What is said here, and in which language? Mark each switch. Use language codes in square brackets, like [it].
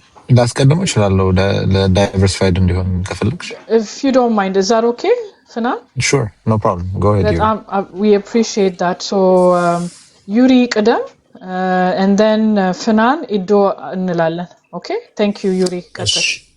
[am] ላስቀድመው እችላለሁ ለዳይቨርሲፋይድ እንዲሆን ከፈለግሽ። [en] If you don't mind, is that okay ፍናን? Sure, no problem, go ahead. We appreciate that. ዩሪ ቅደም and then ፍናን [am] ኢዶ እንላለን [en] ኦኬ thank you ዩሪ ቀጥል